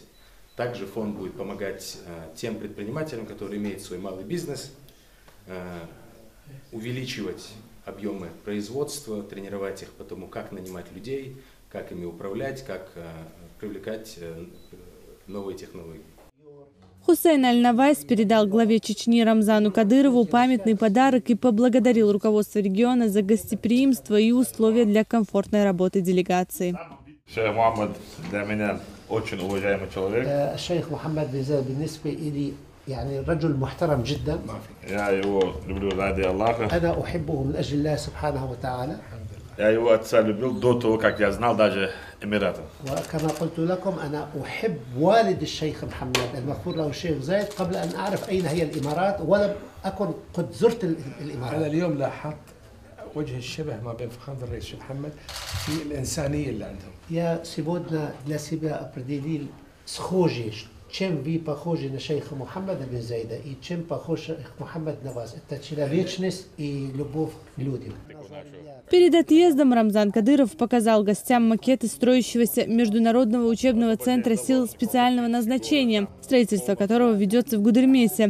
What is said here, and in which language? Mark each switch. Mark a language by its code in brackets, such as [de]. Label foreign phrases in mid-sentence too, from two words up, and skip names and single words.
[ru] Также фонд будет помогать тем предпринимателям, которые имеют свой малый бизнес, увеличивать объемы производства, тренировать их по тому, как нанимать людей, как ими управлять, как привлекать новые технологии. Хусейн Аль-Навайс передал главе Чечни Рамзану Кадырову памятный подарок и поблагодарил руководство региона за гостеприимство и условия для комфортной работы делегации. Шейх Мухаммад для меня очень уважаемый человек. [ar] Шейх Мухаммад бен Заед بالنسبة إلي يعني رجل محترم جدا. [ru] Я его люблю ради Аллаха. [ar] أنا أحبه من أجل الله سبحانه وتعالى. [ru] Я его отца любил до того, как я знал даже Эмираты. [ar] وكما قلت لكم أنا أحب والد الشيخ محمد المغفور له الشيخ زايد قبل أن أعرف أين هي الإمارات ولم أكن قد زرت الإمارات. أنا اليوم لاحظت وجه الشبه ما بين فخامة الرئيس الشيخ محمد في الإنسانية اللي عندهم. [ru] Я сегодня для себя определил схожие, чем вы похожи на шейха Мухаммада бен Заида и чем похож шейх Мухаммад на вас. Это человечность и любовь к людям. Перед отъездом Рамзан Кадыров показал гостям макеты строящегося Международного учебного центра сил специального назначения, строительство которого ведется в Гудермесе.